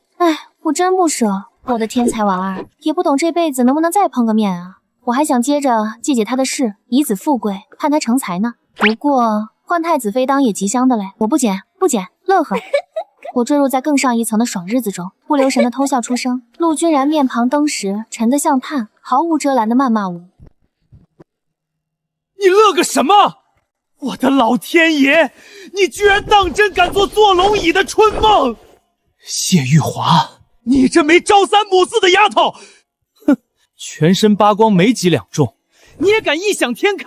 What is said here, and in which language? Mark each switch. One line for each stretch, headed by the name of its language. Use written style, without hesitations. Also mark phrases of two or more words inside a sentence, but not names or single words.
Chinese: 哎，我真不捨我的天才娃兒，也不懂這輩子能不能再碰個面啊！我還想接着繼姐她的事，以子富貴，盼她成才呢。不過換太子妃當也吉祥的嘞，我不剪，樂呵。我墜入在更上一層的爽日子中，不留神的偷笑出聲。陸君然面龐登時沉得像炭，毫無遮攔的謾罵我。你樂個什麼？我的老天爺，你居然當真敢做坐龍椅的春夢！謝玉華，你這沒朝三暮四的丫頭，哼，全身扒光沒幾兩重，你也敢異想天開？